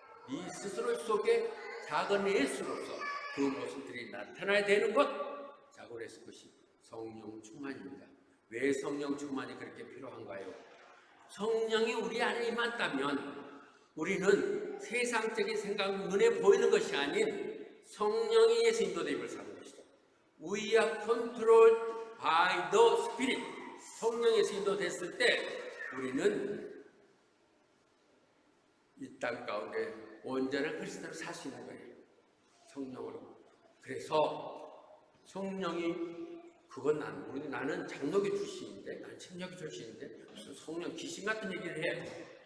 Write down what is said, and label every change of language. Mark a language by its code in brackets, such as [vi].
[ko] 네 스스로 속에 작은 예수로서 그 모습들이 나타나야 되는 것. 자, 그래서 그것이 성령 충만입니다. 왜 성령 충만이 그렇게 필요한가요? 성령이 우리 안에 임한다면 우리는 세상적인 생각, 눈에 보이는 것이 아닌 성령이 예수 인도됨을 사는 것이죠. [en] We are controlled by the Spirit. [ko] 성령에서 인도됐을 때 우리는 이 땅 가운데 온전한 그리스도로 살 수 있는 거예요. 성령으로. 그래서 성령이 그건 나는 장로교 출신인데, 나는 침략교 출신인데 무슨 성령 귀신 같은 얘기를 해.